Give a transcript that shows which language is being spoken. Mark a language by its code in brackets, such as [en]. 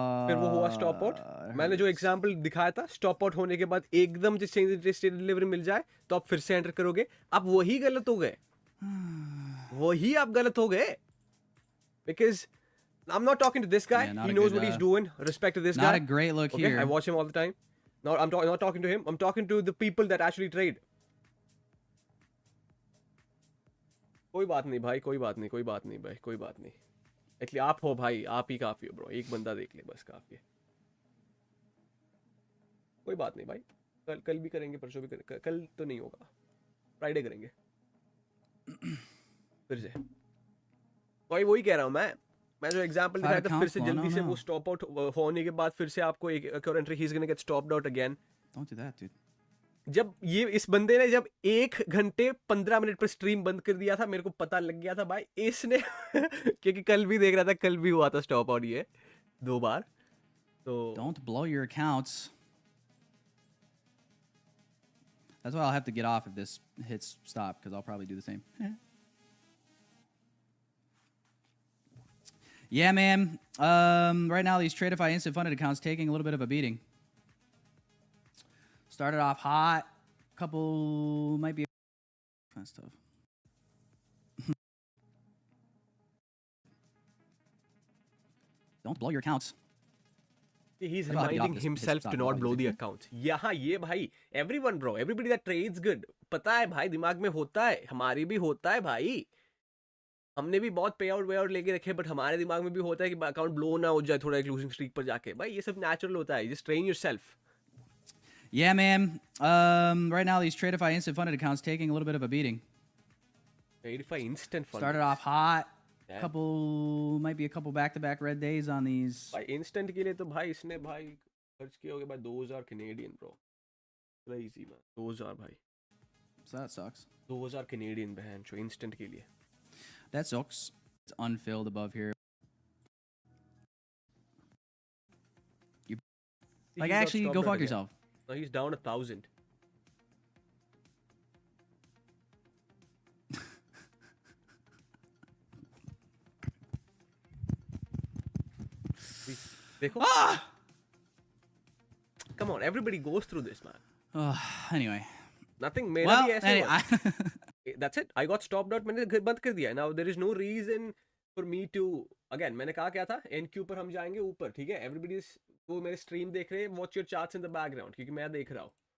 [hi] फिर वो हुआ stop out. मैंने जो example दिखाया था, stop out होने के बाद एकदम से [en] change interest rate delivery [hi] मिल जाए, तो आप फिर से enter करोगे. आप वही गलत हो गए. वही आप गलत हो गए. [en] Because I'm not talking to this guy. Yeah, he knows what he's doing. Respect to this guy. Not a great look okay? here. I watch him all the time. No, I'm not talking to him. I'm talking to the people that actually trade. [hi] कोई बात नहीं भाई, कोई बात नहीं, कोई बात नहीं भाई, कोई बात नहीं. Actually आप हो भाई, आप ही काफी हो bro. एक बंदा देख ले बस काफी है. कोई बात नहीं भाई. कल भी करेंगे, परसों भी करेंगे. कल तो नहीं होगा. फ्राइडे करेंगे. फिर से. वही कह रहा हूँ मैं जो एग्जांपल दिखाया था, फिर से जल्दी से वो स्टॉप आउट होने के बाद फिर से आपको एक और entry, [en] He is gonna get stopped out again. Don't do that, dude. [hi] जब ये इस बंदे ने जब 1 घंटे 15 मिनट पर स्ट्रीम बंद कर दिया था, मेरे को पता लग गया था भाई इसने क्योंकि कल भी देख रहा था, कल भी हुआ था स्टॉप आउट ये 2 बार. तो [en] Don't blow your accounts. That's why I'll have to get off if this hits stop, because I'll probably do the same. Yeah, man. Right now, these Tradeify instant funded accounts taking a little bit of a beating. Started off hot. Couple might be kind of stuff. Don't blow your accounts. he's reminding himself to not blow the accounts. [hi] यहाँ ये भाई [en] everyone bro, everybody that trades good, [hi] पता है भाई, दिमाग में होता है, हमारी भी होता है भाई. हमने भी बहुत पे आउट लेके रखे, बट हमारे दिमाग में भी होता है कि अकाउंट ब्लो ना हो जाए थोड़ा एक लूजिंग स्ट्रीक पर जाके. भाई ये सब नेचुरल होता है. [en] Just train yourself. Yeah, man. Right now, these Tradeify instant funded accounts taking a little bit of a beating. Tradeify instant funded. Started off hot. Might be a couple back-to-back red days on these. [hi] भाई instant के लिए तो भाई इसने भाई खर्च किया होगा भाई 2000 Canadian bro. [en] Crazy man. 2000 भाई. So that sucks. [hi] 2000 Canadian बहन जो instant के लिए. [en] That sucks. It's unfilled above here. Like, actually, go fuck yourself. No, he's down 1,000. [hi] देखो. [en] Come on, everybody goes through this, man. Anyway. [hi] Nothing मेरा भी ऐसे [en] anyway, That's it. I got stopped out. [hi] मैंने बंद कर दिया. [en] Now there is no reason for me to again. [hi] मैंने कहा क्या था? NQ पर हम जाएंगे ऊपर, ठीक है? [en] Everybody is [hi] वो मेरे स्ट्रीम देख रहे हैं. [en] Watch your charts in the background [hi] क्योंकि मैं देख रहा हूँ.